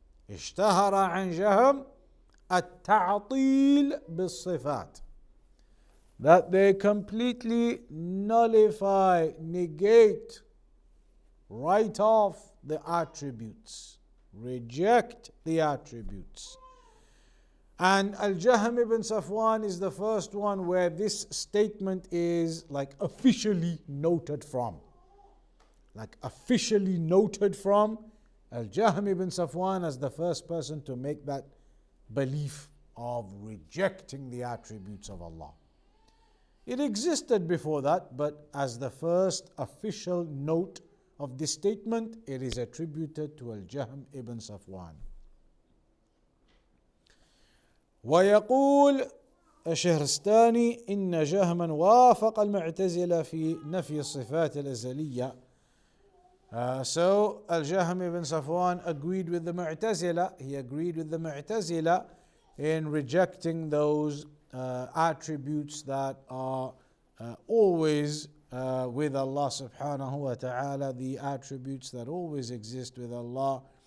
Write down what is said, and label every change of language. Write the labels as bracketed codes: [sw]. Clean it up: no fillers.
[ar] اشتهر عن جهم التعطيل بالصفات. [en] That they completely nullify, negate, write off the attributes, reject the attributes. And Al-Jahm ibn Safwan is the first one where this statement is like officially noted from. Like officially noted from Al-Jahm ibn Safwan as the first person to make that belief of rejecting the attributes of Allah. It existed before that, but as the first official note of this statement, it is attributed to Al-Jahm ibn Safwan. [ar] ويقول الشهرستاني إن جهما وافق المعتزلة في نفي الصفات الأزلية. [en] So Al-Jahm ibn Safwan agreed with the Mu'tazila. He agreed with the Mu'tazila in rejecting those attributes that are always with Allah subhanahu wa ta'ala, the attributes that always exist with Allah.